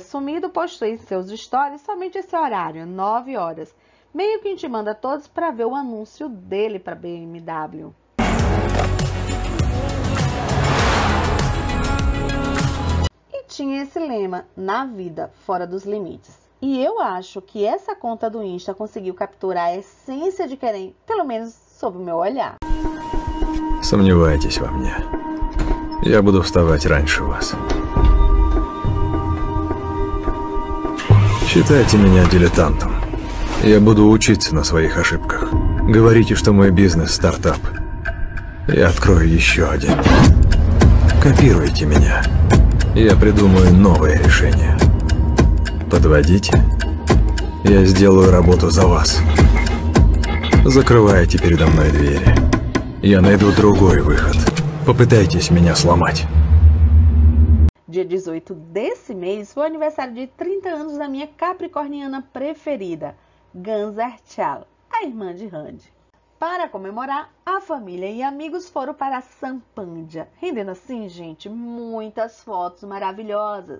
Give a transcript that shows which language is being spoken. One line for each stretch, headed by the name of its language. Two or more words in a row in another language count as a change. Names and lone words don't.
Portuguese: sumido, postou em seus stories somente esse horário, 9 horas, meio que intimando a todos para ver o anúncio dele para a BMW. E tinha esse lema, na vida, fora dos limites. E eu acho que essa conta do Insta conseguiu capturar a essência de Querem, pelo menos sob o meu olhar.
Russian: Сомневайтесь во мне. Я буду вставать раньше вас. Считайте меня дилетантом. Я буду учиться на своих ошибках. Говорите, что мой бизнес стартап. Я открою еще один. Копируйте меня. Я придумаю новое решение. Подводите. Я сделаю работу за вас. Закрывайте передо мной двери. Я найду другой выход. Попытайтесь меня сломать.
Portuguese: Dia 18 desse mês foi o aniversário de 30 anos da minha capricorniana preferida, Ganser Chal, a irmã de Randy. Para comemorar, a família e amigos foram para Sampândia, rendendo assim, gente, muitas fotos maravilhosas.